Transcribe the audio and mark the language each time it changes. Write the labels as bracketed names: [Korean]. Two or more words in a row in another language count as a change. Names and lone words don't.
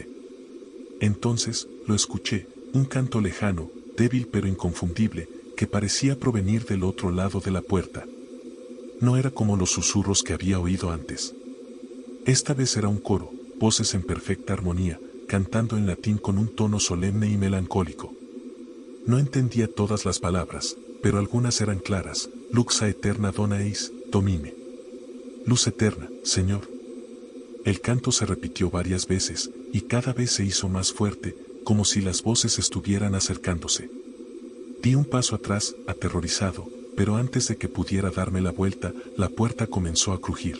[Spanish] Entonces, lo escuché, un canto lejano, débil pero inconfundible, que parecía provenir del otro lado de la puerta. No era como los susurros que había oído antes. Esta vez era un coro, voces en perfecta armonía, cantando en latín con un tono solemne y melancólico. No entendía todas las palabras, pero algunas eran claras. [Latin] Lux aeterna dona eis, domine. [Spanish] Luz eterna, Señor. El canto se repitió varias veces, y cada vez se hizo más fuerte, como si las voces estuvieran acercándose. Di un paso atrás, aterrorizado, pero antes de que pudiera darme la vuelta, la puerta comenzó a crujir.